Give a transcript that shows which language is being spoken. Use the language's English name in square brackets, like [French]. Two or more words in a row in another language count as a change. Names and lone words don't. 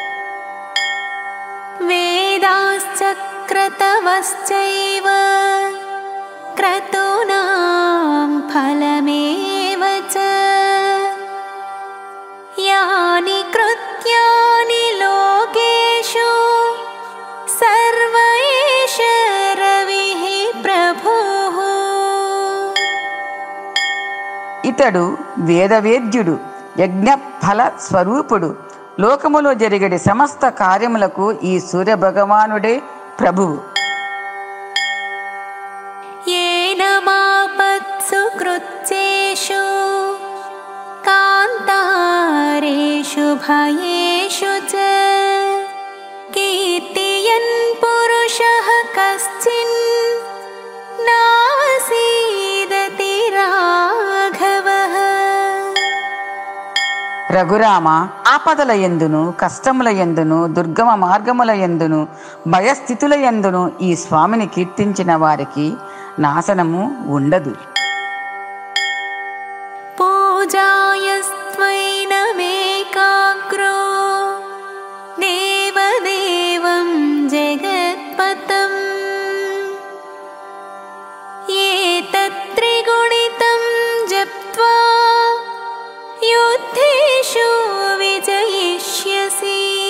[Sanskrit] వేదాశ్చక్రతవశ్చైవ క్రతూనాం ఫలమేవ చ యాని కృత్యాని లోకేషు సర్వ ఏష రవిః ప్రభుః. [Telugu] ఇతడు వేదవేద్యుడు, యజ్ఞఫల స్వరూపుడు. లోకములో జరిగడి సమస్త కార్యములకు ఈ సూర్యభగవానుడే ప్రభువు. [Sanskrit] येन मापत्सु कृत्येषु कान्तारेषु भयेषु च कीर्तयन् पुरुषः कश्चिन् नासीदति राघवः. [Telugu] రఘురామ, ఆపదల యందును కష్టముల యందును దుర్గమ మార్గముల యందును భయస్థితుల యందును ఈ స్వామిని కీర్తించిన వారికి నాశనము ఉండదు. [Sanskrit] పూజాయస్త్వైనమేకాగ్రో దేవదేవం జగత్పతం ఏతత్త్రిగుణితం జప్త్వా యుద్ధేషు విజయిష్యసి.